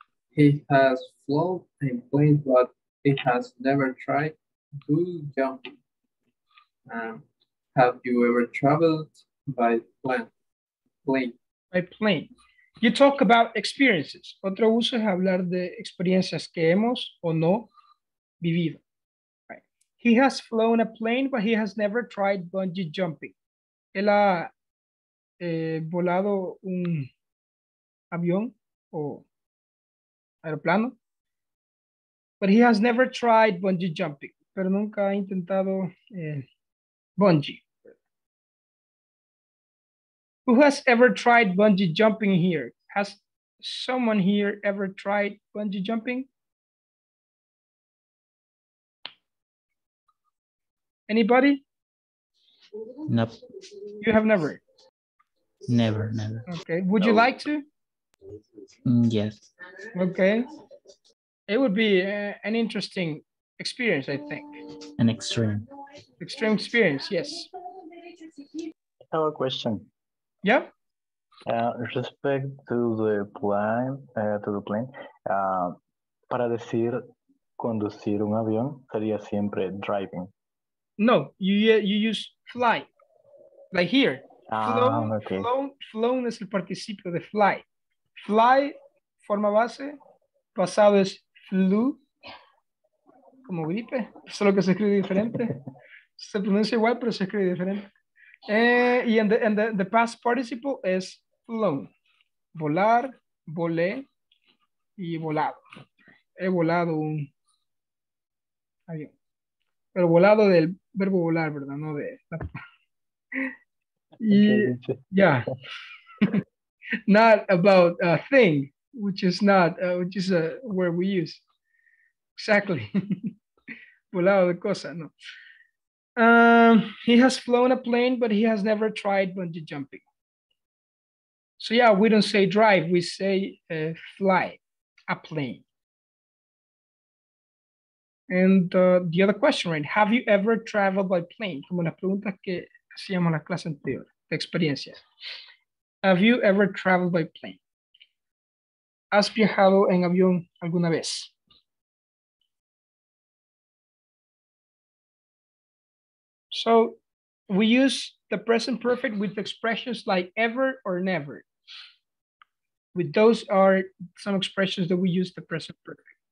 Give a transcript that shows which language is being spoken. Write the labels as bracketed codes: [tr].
[en] He has flown and played, but he has never tried bungee jumping. Have you ever traveled by plane? By plane. You talk about experiences. [es] Otro uso es hablar de experiencias que hemos o no vivido. [en] Right. He has flown a plane, but he has never tried bungee jumping. [es] Él ha volado un avión o aeroplano, [en] but he has never tried bungee jumping. [es] Pero nunca ha intentado bungee. [en] Who has ever tried bungee jumping here? Has someone here ever tried bungee jumping? Anybody? Nope. You have never? Never, never. Okay. Would you like to? Yes. Okay. It would be an interesting experience, I think. An extreme. Extreme experience, yes. I have a question. Yeah. Respect to the plane, [es] para decir conducir un avión sería siempre driving. [en] No, you use fly. Like here. Flown, Okay. [es] flown es el participio de fly. Fly, forma base, pasado es flew, como gripe, solo que se escribe diferente. Se pronuncia igual, pero se escribe diferente. Y en the past participle es flown. Volar, volé y volado. He volado un avión. Pero volado del verbo volar, ¿verdad? No de... Y, yeah. [en] Not about a thing, which is a word we use. Exactly. [es] Volado de cosa, no. [en] He has flown a plane, but he has never tried bungee jumping. So yeah, we don't say drive, we say fly a plane. And the other question, right? Have you ever traveled by plane? [es] Como las preguntas que hacíamos en la clase anterior, de experiencias. [en] Have you ever traveled by plane? [es] ¿Has viajado en avión alguna vez? [en] So we use the present perfect with expressions like ever or never. With those are some expressions that we use the present perfect.